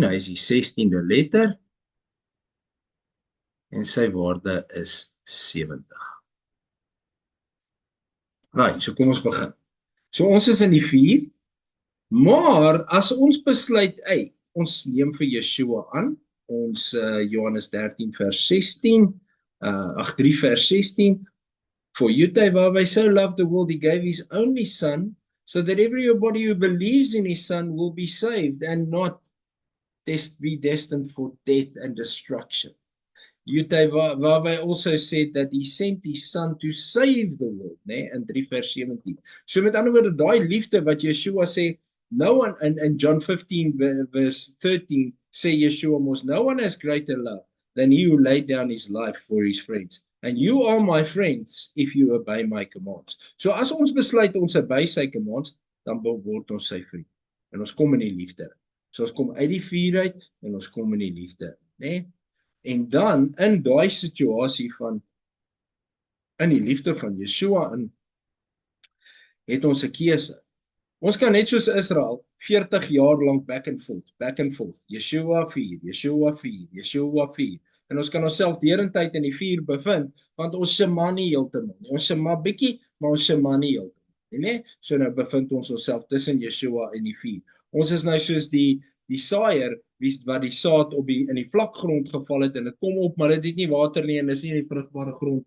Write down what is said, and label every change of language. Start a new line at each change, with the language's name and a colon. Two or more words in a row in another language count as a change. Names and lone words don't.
Afrikaans: Hy is die 16de letter en sy waarde is 70. Right, so kom ons begin. So ons is in die 4, maar as ons besluit, ons neem vir Yeshua aan, ons Johannes 13 vers 16, 3 vers 16,
English: for Yahweh so loved the world, he gave his only son, so that everybody who believes in his son will be saved and not be destined for death and destruction. Yahweh also said that he sent his son to save the world,
Afrikaans: né? In 3 vers 17. So met ander woorde, daai liefde wat Yeshua sê,
English: no one, in John 15 verse 13,
Afrikaans: sê Yeshua mos,
English: no one has greater love than he who laid down his life for his friends. And you are my friends if you obey my commands.
Afrikaans: So as ons besluit ons obey sy commands, dan word ons sy vriend. En ons kom in die liefde. So ons kom uit die vuur uit en ons kom in die liefde, né? En dan in daai situasie van in die liefde van Yeshua het ons 'n keuse. Ons kan net soos Israel 40 jaar lank
English: back and forth.
Afrikaans: Yeshua 4, Yeshua 4, Yeshua 4. En ons kan onsself derentyd in die 4 bevind, want ons se maar nie heeltemal nie. Ons se maar bietjie, maar ons se maar nie heeltemal nie, né? So nou bevind ons onsself tussen Yeshua en die 4. Ons is nou soos die saaier wat die saad in die vlak grond geval het en dit kom op, maar dit het nie water nie en dis nie in die vrugbare grond nie.